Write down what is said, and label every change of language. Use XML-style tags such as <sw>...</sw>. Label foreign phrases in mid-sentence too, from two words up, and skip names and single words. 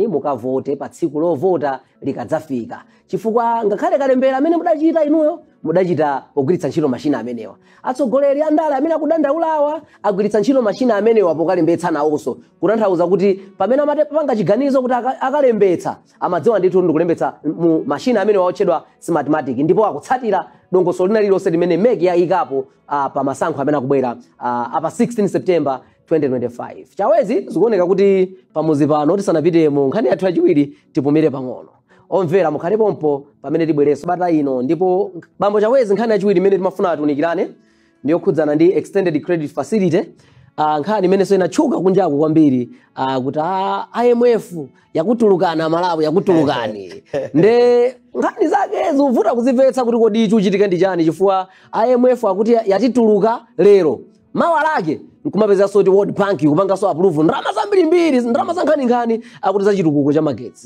<ny>mukavote pa tsiku lovota likadzafika chifukwa ngakhale kalembera amene mudachita inuyo mudachita pogwiritsa ntchito mashina amenewa atsogoleri andale amene akudandaulawa agwiritsa ntchito mashina amenewa pokalembetsa nawonso kutanthauza kuti pamene amapanga chiganizo kuti akalembetsa amadziwa ndithu ndikulembetsa mu mashina amenewa otchedwa Smartmatic ndipo akutsatira dongoso lina lilonse limene MEC yayikapo pa masankho amene akubwera apa 16 September 2025. Chawezi zikuoneka kuti pamuzi pano tisanapite mu nkhani yathu yachiwiri tipumire pang'ono. Omvera mukhale pompo pamene tibwereso bata ino ndipo bambo Chawezi nkhani yachiwiri imene timafuna atunikirane ndiyo khudzana ndi</ny> <en>extended credit facility.</en> <ny>Nkhani imenenso inatchuka kunjaku kwambiri kuti IMF yakutulukana Malawi yakutulukani. Nde nkhani zake zivuta kuzimvetsa kuti kodi ichi chitika ndi chani chifukwa IMF akuti yatituluka lero. Mawa lake nkumapeza soti World Bank kupanga</ny> <en>so approve</en> <ny>ndalama zambiri ndalama za nkhani akuti za chitukuko cha magetsi.</ny>